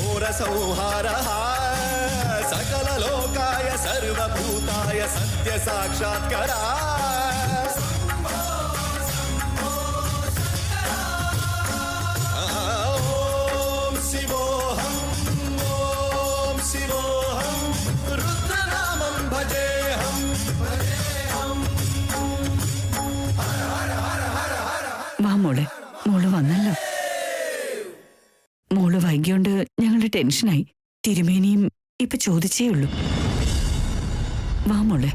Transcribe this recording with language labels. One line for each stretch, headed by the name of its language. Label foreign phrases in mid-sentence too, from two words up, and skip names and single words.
Sanskrit: संहारः सकललोकाय सर्वभूताय सत्य साक्षात्करा ॐ शिवोऽहम् रुद्रनामं भजेऽहम्
Malayalam: വാ മോളെ, മോള് വന്നല്ലോ. മോള് വൈകിയോണ്ട് ഞങ്ങളുടെ ടെൻഷനായി. തിരുമേനിയും ഇപ്പൊ ചോദിച്ചേ ഉള്ളൂ. വാ മോളെ.